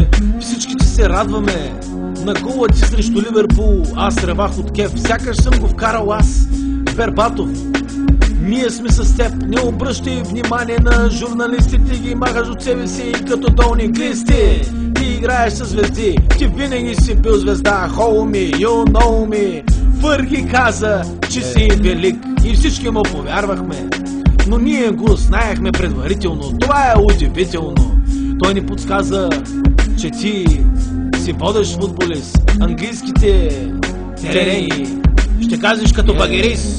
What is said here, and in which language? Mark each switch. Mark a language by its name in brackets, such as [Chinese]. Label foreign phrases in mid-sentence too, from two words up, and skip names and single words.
[Bulgarian] Всичките се радваме на гола ти срещу Ливерпул. Аз ревах от кеф, сякаш съм го вкарал аз. Бербатов, ние сме с теб, не обръщай внимание на журналистите, ги махаш от себе си като долни глисти. Ти играеш с звезди, ти винаги си бил звезда. [English] Homie, you know me. [Bulgarian] Фърги каза, че си велик и всички му повярвахме, но ние го знаехме предварително. Това е удивително. Той ни подсказа, че ти си водещ футболист. Английските терени ще кажеш като багерист.